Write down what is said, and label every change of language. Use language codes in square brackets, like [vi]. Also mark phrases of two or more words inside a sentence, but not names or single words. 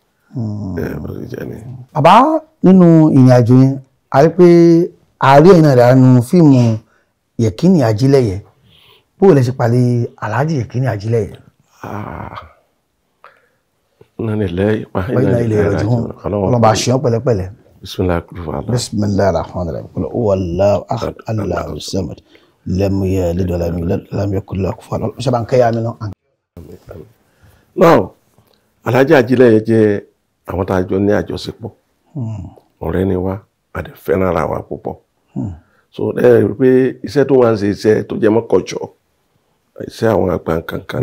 [yo] bàbá nínú ìrìn àjò yẹn a rí pé ààrẹ ẹ̀yìn náà nínú fíìmù Yẹ̀kínì Ajílẹ̀yẹ bó lẹ ṣe pàdé Alhaji Yẹ̀kínì Ajílẹ̀yẹ. ọlọ́ba àṣeyàn pẹ̀lẹ́pẹ̀lẹ́. [ar] بسم الله الرحمن الرحيم قل هو الله أحد الله الصمد لم يلد ولم يولد لم يكن له كفوا أحد [yo] ṣe bá ń kẹ́yà mi náà. náà Alhaji Ajílẹ̀yẹ jẹ́ àwọn tá a jọ ní àjọṣepọ̀ ọ̀rẹ́ ni wá a dẹ̀ fẹ́ràn ara wa púpọ̀ so ẹ rí pé iṣẹ́ tó wà ń ṣe iṣẹ́ tó jẹ́ mọ́ kọ̀jọ́ iṣẹ́ àwọn àgbà kankan